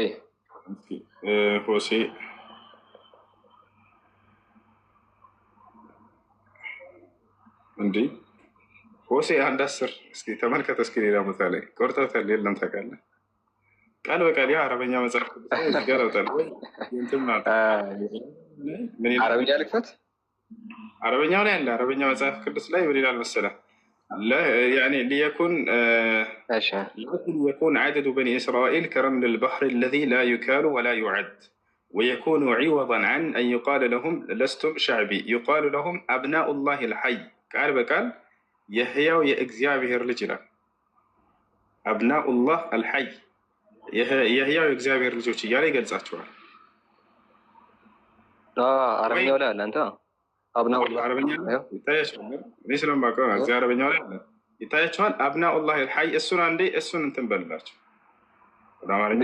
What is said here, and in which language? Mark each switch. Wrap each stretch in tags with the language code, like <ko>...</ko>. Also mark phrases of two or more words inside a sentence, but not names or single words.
<am>ሆሴ እንዲህ ሆሴ 1:10 እስኪ ተመልከተ። እስኪ ሌላ ቦታ ላይ ቆርጠውታል። የለም ታውቃለህ፣ ቃል በቃል ያ አረበኛ መጽሐፍ ገረውታል። አረበኛ ልክፈት። አረበኛው ላይ አለ። አረበኛ መጽሐፍ ቅዱስ ላይ ምን ይላል መሰለህ?</am> <ar>ليكون عدد بني إسرائيل كرمل البحر الذي لا يكال ولا يعد ويكون عوضا عن أن يقال لهم لستم شعبي يقال لهم أبناء الله الحي. قال بقال يحيى</ar> <am>የእግዚአብሔር ልጅ ይላል።</am> <ar>أبناء الله الحي</ar> <am>የሕያው የእግዚአብሔር ልጆች እያለ ይገልጻቸዋል። አረበኛው ላይ አለ። አንተ አረበኛ ይታያቸዋል። እኔ ስለማውቀው እዚህ አረበኛው ላይ አለ ይታያቸዋል።</am> <ar>أبناء الله الحي</ar> <am>እሱን አንዴ እሱን እንትን በልላቸው። ወደ አማርኛ</am>